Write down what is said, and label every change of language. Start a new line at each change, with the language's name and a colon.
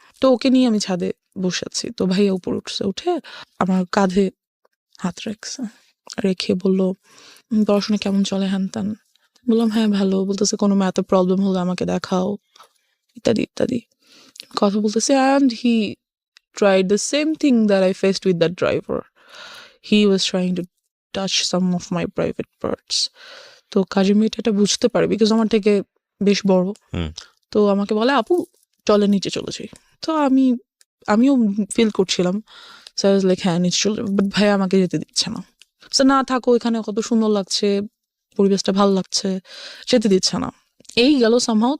Bangla: তো ওকে নিয়ে আমি ছাদে বসে আছি। তো ভাইয়া উপরে উঠছে, উঠে আমার কাঁধে হাত রেখে বললো, পড়াশোনা কেমন চলে, হ্যান ত্যান। বললাম হ্যাঁ ভালো। বলতেছে কোনো ম্যাথে প্রবলেম হলে আমাকে দেখাও, ইত্যাদি ইত্যাদি কথা বলতেছে।
English: And he tried the same thing that I faced with that driver. He was trying to touch some of my private parts.
Bangla: তো কাজের মেয়েটা এটা বুঝতে পারে, বিকজ আমার থেকে বেশ বড়। তো আমাকে বলে, আপু চলে নিচে চলে যাই। তো আমিও ফিল করছিলাম,
English: so I was like
Bangla: হ্যাঁ নিচে চলে, বাট ভাইয়া আমাকে যেতে দিচ্ছে না। সো না থাকো, এখানে কত সুন্দর লাগছে, পরিবেশটা ভালো লাগছে, যেতে দিচ্ছে না। এই গেল সামহাউ।